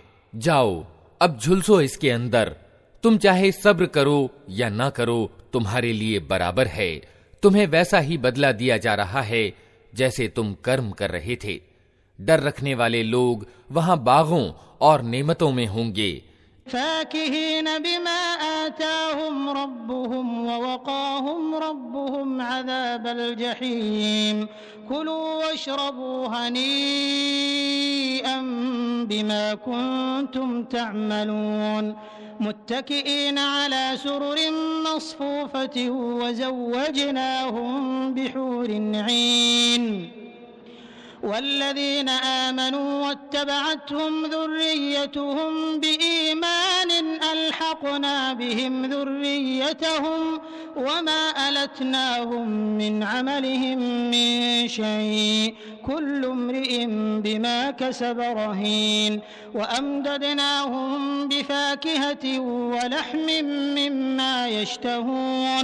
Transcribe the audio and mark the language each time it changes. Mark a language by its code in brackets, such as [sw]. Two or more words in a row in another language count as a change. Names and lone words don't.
[hi] जाओ अब झुलसो इसके अंदर। तुम चाहे सब्र करो या ना करो, तुम्हारे लिए बराबर है। तुम्हें वैसा ही बदला दिया जा रहा है जैसे तुम कर्म कर रहे थे। डर रखने वाले लोग वहां बागों और नेमतों में होंगे। [ar] فاكهين بما آتاهم ربهم ووقاهم ربهم عذاب الجحيم كلوا واشربوا هنيئا بما كنتم تعملون متكئين على سرر مصفوفة وزوجناهم بحور عين والذين آمنوا واتبعتهم ذريتهم بإيمان ألحقنا بهم ذريتهم وما ألتناهم من عملهم من شيء كل امرئ بما كسب رهين وأمددناهم بفاكهة ولحم مما يشتهون.